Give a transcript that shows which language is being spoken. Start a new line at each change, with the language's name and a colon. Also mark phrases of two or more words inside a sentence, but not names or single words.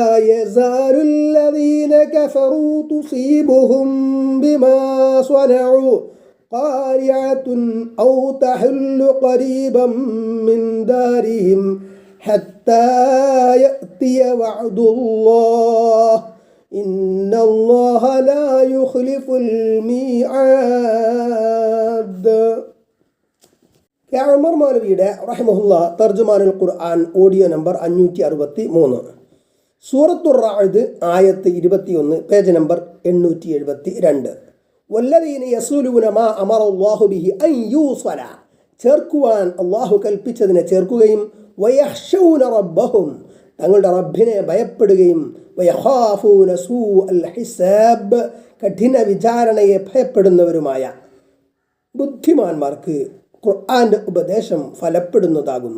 Arabic: يزال الذين كفروا تصيبهم بما صنعوا قارعة أو تحل قريبا من دارهم حتى يأتي وعد الله إن الله لا يخلف الميعاد.
Malayalam: ഉമർ മൗലവിയുടെ റഹിമഹുല്ലാ തർജുമാനുൽ ഖുർആൻ ഓഡിയോ നമ്പർ 563. സൂറത്തുർ റഅദ് ആയത്ത് 21, പേജ് നമ്പർ 872.
Arabic: والذين يصلون ما أمر الله به أن يوصل,
Malayalam: ചേർക്കുവാൻ അള്ളാഹു കൽപ്പിച്ചതിനെ ചേർക്കുകയും
Arabic: ويخشون ربهم,
Malayalam: തങ്ങളുടെ റബ്ബിനെ ഭയപ്പെടുകയും
Arabic: ويخافون سوء الحساب,
Malayalam: കഠിന വിചാരണയെ ഭയപ്പെടുന്നവരുമായ ബുദ്ധിമാന്മാർക്ക് ഖുർആന്റെ ഉപദേശം ഫലപ്പെടുന്നതാകുന്നു.